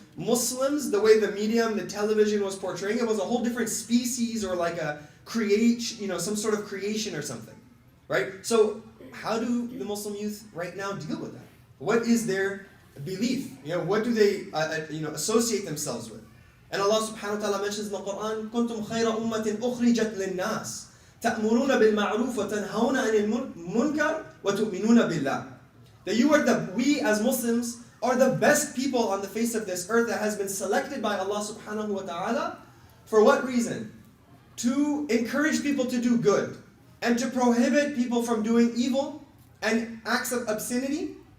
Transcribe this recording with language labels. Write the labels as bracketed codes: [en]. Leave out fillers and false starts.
[en] Muslims, the way the medium, the television was portraying it was a whole different species or like a creation, some sort of creation or something, right? So how do the Muslim youth right now deal with that? What is their belief? What do they associate themselves with? And Allah subhanahu wa ta'ala mentions in the Quran, [ar] كُنْتُمْ خَيْرَ أُمَّةٍ أُخْرِجَتْ لِلنَّاسِ تَأْمُرُونَ بِالْمَعْرُوفِ وَتَنْهَوْنَ عَنِ الْمُنْكَرِ وَتُؤْمِنُونَ بِاللَّهِ. [en] That we as Muslims are the best people on the face of this earth that has been selected by Allah subhanahu wa ta'ala. For what reason? To encourage people to do good and to prohibit people from doing evil and acts of obscenity.